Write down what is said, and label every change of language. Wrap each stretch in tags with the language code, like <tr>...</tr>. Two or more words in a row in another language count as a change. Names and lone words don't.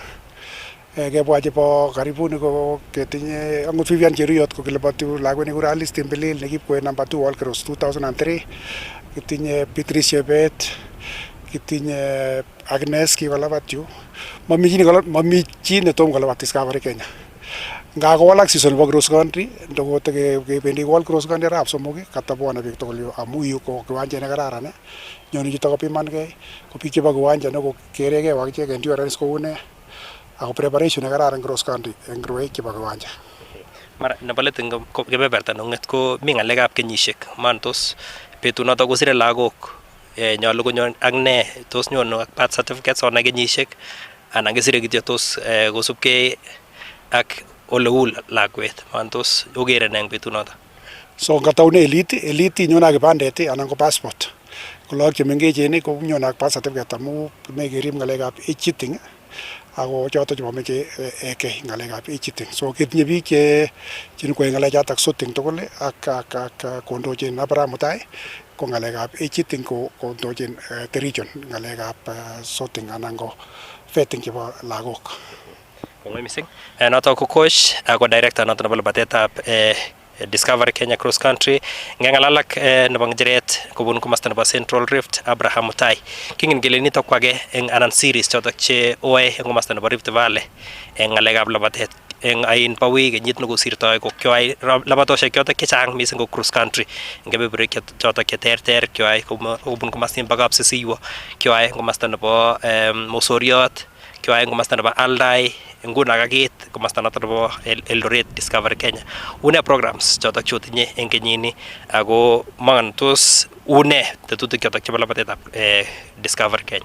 <kln>Kebwa chebo karibuni ko ketinye akot Vivian Cheruyot ko kiliboti lakwet nekikure Alice Timbilil nekipkoe number 2 All Cross 2003. Kitinye Beatrice Chebet, kitinye Agnes kikolabat yu. Mami chi netom kolabat Discovery Kenya. Nga kowalak season nebo cross country ndokote kebendi World Cross Country arap somok katabwone biik tugul yu amu yu ko kiwanjet nekararan. Nyone chuto kopimankei ko biik chebo kiwanjet ko keregei wakichek endurance kou ne ako preparation nekararan cross country eng rwoik chebo kiwanja. Mara nebo let eng kebeberta nong'et ko mi ng'alekab kenyisiek mantos betunoto kosire lagok nyolu konyor ak ne tos nyonu ak</kln> <en>birth certificates</en> <kln>onai kenyisiek anan kisire kityo tos kosubkei ak oleul lakwet mantos ogere neng betunoto. So ngataune elite nyone ak kipandet anan ko passport. Ko lagok chemengechen ko nyone ak</kln> <en>birth certificate</en> <kln>amu mekerib ng'alekab</kln> <en>age cheating</en> <kln>ako choto chebo meche eke ng'alekab</kln> <en>age cheating.</en> <kln>So ketinye biik chenikwoe ng'alechotok sorting tugul ak kondochin Abraham Mutai ko ng'alekab</kln> <en>age cheating</en> <kln>ko kondochin</kln> <en>the region</en> <kln>ng'alekab sorting anan ko vetting chebo lagok. Kongoi mising. Noto ko coach ako director noto nebo labatetab Discovery Kenya Cross Country ng'alalak nebo ng'echeret kobun komasta nebo Central Rift Abraham Mutai. Kingen kele nitok ko age eng anan series chotok che oe eng komasta nebo Rift Valley eng ng'alekab labatet eng ain pawi kenyit nekosirtoi ko kyoai labatosiek chotok chechang mising ko cross country eng kebeberwek chotok cheterter kyoai kobun komastin bo Kapsisiwo, kyoai eng komasta nebo Mosoriot, kyoai eng komasta nebo Aldai, nguno kakit komasta noto nebo Eldoret Discovery Kenya. Une programs chotok chotinye eng kenyini ako mangan tos une tetutik chotok chebo labatetab Discovery Kenya.</kln>